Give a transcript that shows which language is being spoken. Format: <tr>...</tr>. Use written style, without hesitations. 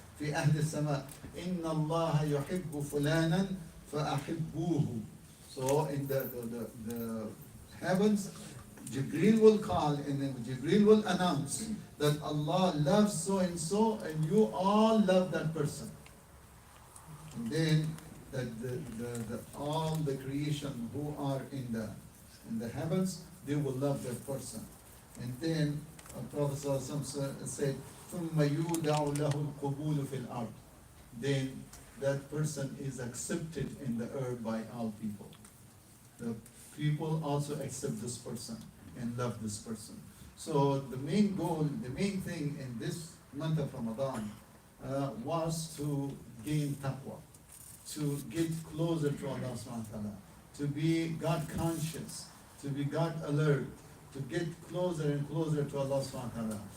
<ar>في أهل السماء إن الله يحب فلانا فأحبوه.</ar> <en>So in the heavens, Jibreel will call and then Jibreel will announce that Allah loves so and so and you all love that person. And then that all the creation who are in the heavens, they will love that person. And then Prophet said,</en> <ar>ثم يودع له القبول في الأرض.</ar> <en>Then that person is accepted in the earth by all people. The people also accept this person and love this person. So the main goal, the main thing in this month of Ramadan was to gain taqwa, to get closer to Allah subhanahu wa ta'ala, to be God conscious, to be God alert, to get closer and closer to Allah subhanahu wa ta'ala.</en>